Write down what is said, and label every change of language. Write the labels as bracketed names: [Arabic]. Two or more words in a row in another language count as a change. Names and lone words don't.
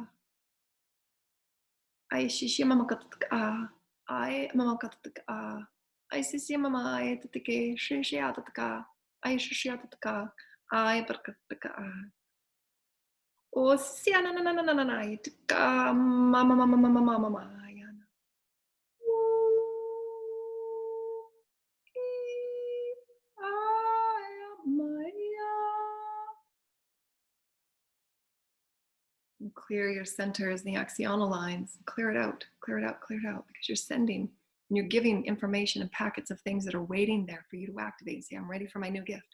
[English] ai xia mamo katatake ai mamo katatake ai xia mama ai tatake shia tataka ai shia tataka ai barkataka o xia na na na na na na mama mama mama mama mama. Clear your centers, the axional lines, clear it out, clear it out, clear it out, because you're sending and you're giving information and packets of things that are waiting there for you to activate and say, I'm ready for my new gift.